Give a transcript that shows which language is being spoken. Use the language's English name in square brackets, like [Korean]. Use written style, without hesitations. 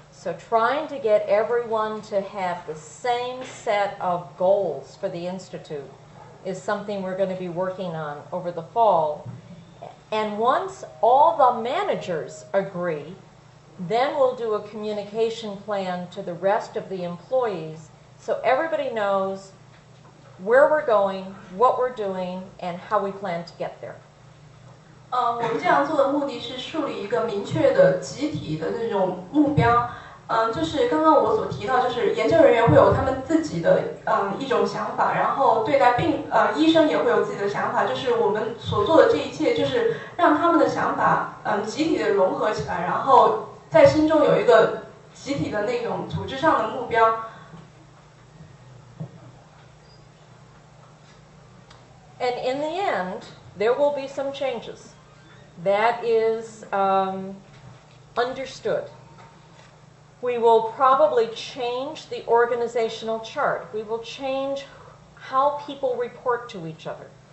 [English] So trying to get everyone to have the same set of goals for the Institute is something we're going to be working on over the fall. And once all the managers agree, then we'll do a communication plan to the rest of the employees so everybody knows where we're going, what we're doing, and how we plan to get there. [Chinese] 我们这样做的目的是树立一个明确的集体的那种目标。就是刚刚我所提到，就是研究人员会有他们自己的一种想法，然后对待医生也会有自己的想法。就是我们所做的这一切，就是让他们的想法集体的融合起来，然后在心中有一个集体的那种组织上的目标。 [English] And in the end, there will be some changes. That is understood. We will probably change the organizational chart. We will change how people report to each other.